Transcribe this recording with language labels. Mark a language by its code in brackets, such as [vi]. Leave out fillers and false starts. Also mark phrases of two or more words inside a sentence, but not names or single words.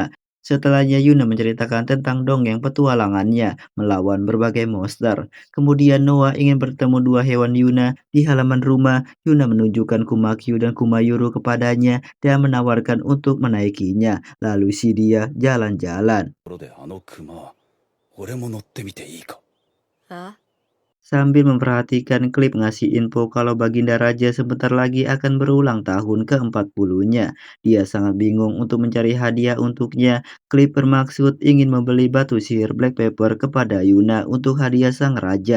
[id] Setelahnya Yuna menceritakan tentang dongeng petualangannya melawan berbagai monster. Kemudian Noah ingin bertemu dua hewan Yuna di halaman rumah. Yuna menunjukkan Kumakyu dan Kumayuru kepadanya dan menawarkan untuk menaikinya. Lalu si dia jalan-jalan. [ja] ところであの熊、俺も乗ってみていいか。え [id] Sambil memperhatikan klip ngasih info kalau Baginda Raja sebentar lagi akan berulang tahun ke-40-nya. Dia sangat bingung untuk mencari hadiah untuknya. Klip bermaksud ingin membeli batu sihir Black Pepper kepada Yuna untuk hadiah sang raja.